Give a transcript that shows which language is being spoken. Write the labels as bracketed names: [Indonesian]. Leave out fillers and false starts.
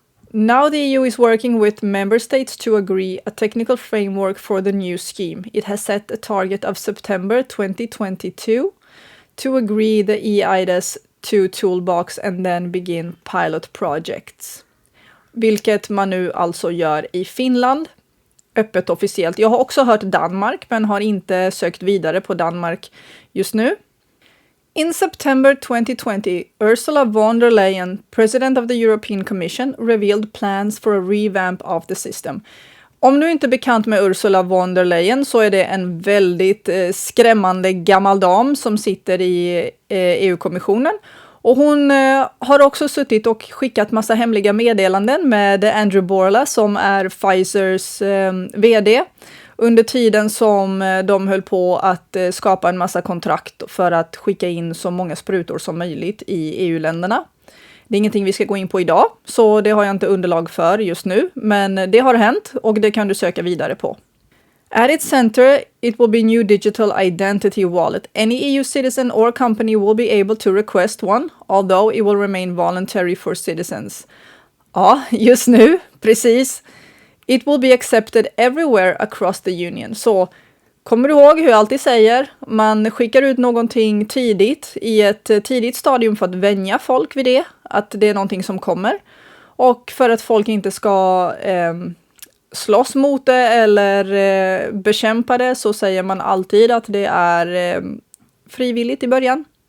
[English] Now the EU is working with member states to agree a technical framework for the new scheme. It has set a target of September 2022 to agree the EIDAS to toolbox and then begin pilot projects. [Swedish] Vilket man nu alltså gör i Finland, öppet officiellt. Jag har också hört Danmark men har inte sökt vidare på Danmark just nu. [English] In September 2020, Ursula von der Leyen, president of the European Commission, revealed plans for a revamp of the system. [Swedish] Om du inte är bekant med Ursula von der Leyen så är det en väldigt skrämmande gammal dam som sitter i EU-kommissionen. Och hon har också suttit och skickat massa hemliga meddelanden med Andrew Borla som är Pfizers vd under tiden som de höll på att skapa en massa kontrakt för att skicka in så många sprutor som möjligt i EU-länderna. Det är ingenting vi ska gå in på idag, så det har jag inte underlag för just nu, men det har hänt och det kan du söka vidare på. [English] At its center, it will be new digital identity wallet. Any EU citizen or company will be able to request one, although it will remain voluntary for citizens. Ja, just nu, precis. It will be accepted everywhere across the union. [Swedish] Så kommer du ihåg hur jag alltid säger? Man skickar ut någonting tidigt i ett tidigt stadium för att vänja folk vid det. Att det är någonting som kommer. Och för att folk inte ska slåss mot det eller bekämpa det, så säger man alltid att det är frivilligt i början.